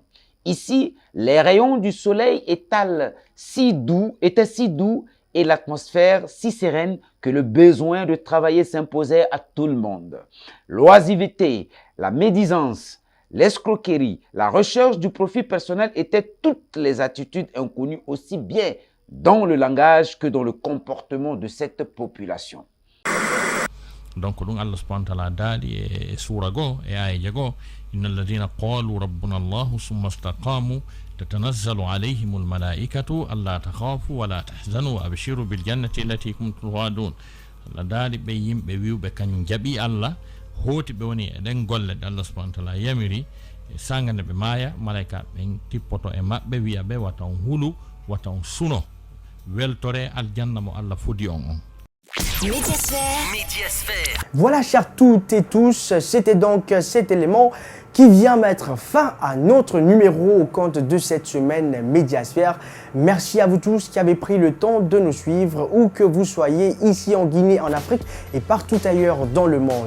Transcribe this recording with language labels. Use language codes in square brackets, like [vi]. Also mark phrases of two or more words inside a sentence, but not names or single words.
[fr] Ici, les rayons du soleil étaient si doux et l'atmosphère si sereine que le besoin de travailler s'imposait à tout le monde. L'oisiveté, la médisance, l'escroquerie, la recherche du profit personnel étaient toutes les attitudes inconnues aussi bien dans le langage que dans le comportement de cette population. [ar] Donc ɗum Allah سبحانه وتعالى [ff] daali e suura goo e ayja goo [ar] إن الذين قالوا ربنا الله ثم استقاموا تتنزل عليهم الملائكة ألا تخافوا ولا تحزنوا وأبشروا بالجنة التي كنتم توعدون. [ff] Allah daali ɓe yimɓe wiwɓe kañum jaaɓi Allah hooti ɓe woni eɗen golle ɗe Allah [ar] سبحانه وتعالى [ff] yamiri sangane ɓe maaya malaika ɓen tippoto e maɓɓe wiya ɓe wata on hulu wata on suno weltore aljanna mo Allah fodi on. [fr] Médiasphère. Voilà, chers toutes et tous, c'était donc cet élément qui vient mettre fin à notre numéro au compte de cette semaine Médiasphère. Merci à vous tous qui avez pris le temps de nous suivre, où que vous soyez, ici en Guinée, en Afrique et partout ailleurs dans le monde.